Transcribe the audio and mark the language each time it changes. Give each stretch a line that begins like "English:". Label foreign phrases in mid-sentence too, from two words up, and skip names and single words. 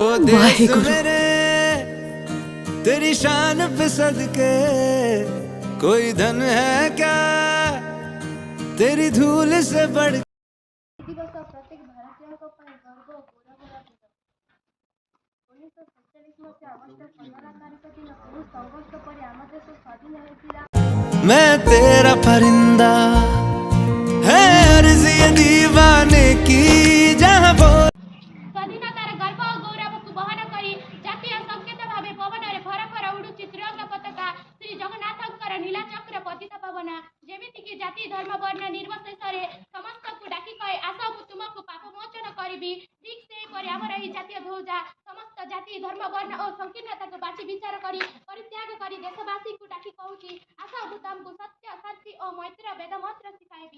Hindi: देश वाहेगुरु। मेरे तेरी शान पे सदके, कोई धन है क्या तेरी धूल से बढ़। दिवस प्रत्येक भारतीयों
Odia: ପାଇଁ ଗର୍ବ ଓ ଗୌରବର ଦିନ। 1947 ମସିହା ଅଗଷ୍ଟ 15 ତାରିଖ ଦିନ ବହୁ ସଂଘର୍ଷ ପରେ ଆମ ଦେଶ ସ୍ୱାଧୀନ ହୋଇଥିଲା।
Hindi: मैं तेरा परिंदा है अर्ज़ ये दीवाने की, जहाँ बोल
Odia: ସ୍ୱାଧୀନତାର ଗର୍ବ ଓ ଗୌରବକୁ ବହନ କରି ଜାତୀୟ ସଂକେତ ଭାବେ ପବନରେ ଭର ଭର ଉଡୁଛି ତ୍ରିରଙ୍ଗା ପତାକା। ଶ୍ରୀ ଜଗନ୍ନାଥଙ୍କର ନୀଳାଚକ୍ର ପତିତ ପାବନ, ଯେମିତିକି ଜାତି ଧର୍ମ ବର୍ଣ୍ଣ ନିର୍ବିଶେଷରେ ସମସ୍ତଙ୍କୁ ଡାକି କହେ, ଆସ ମୁଁ ତୁମକୁ ପାପ ମୋଚନ କରିବି। ଠିକ୍ ସେହିପରି ଆମର ଏହି ଜାତୀୟ ଧ୍ୱଜ ସମସ୍ତ ଜାତି ଧର୍ମ ବର୍ଣ୍ଣ ଓ ସଂକୀର୍ଣ୍ଣତାକୁ ବାଛି ବିଚାର କରି ପରିତ୍ୟାଗ କରି ଦେଶବାସୀଙ୍କୁ ଡାକି କହୁଛି, ଆସ ମୁଁ ତମକୁ ସତ୍ୟ ଶାନ୍ତି ଓ ମୈତ୍ରୀର ବେଦ ମନ୍ତ୍ର ଶିଖାଇବି।